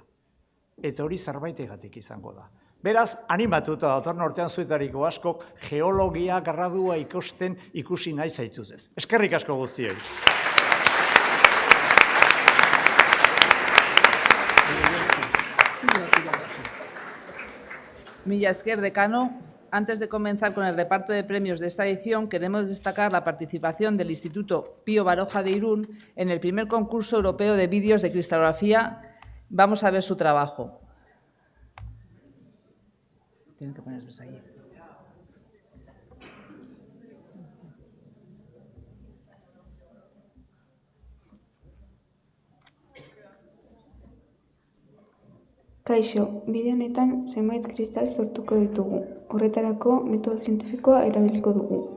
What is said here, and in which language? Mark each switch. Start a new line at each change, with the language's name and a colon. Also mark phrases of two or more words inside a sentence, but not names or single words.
Basque: Eta hori zerbaitegatik izango da. Beraz, animatuta datorren urtean zuetariko askok geologia gradua ikusi nahi zaituzez. Eskerrik asko guztioi. Mila esker, decano.
Spanish: Antes de comenzar con el reparto de premios de esta edición, queremos destacar la participación del Instituto Pío Baroja de Irún en el primer concurso europeo de vídeos de cristalografía. Vamos a ver su trabajo. Tienen que ponerlos ahí.
Basque: Kaixo, bideo honetan zenbait kristal sortuko ditugu. Horretarako metodo zientifikoa erabiliko dugu.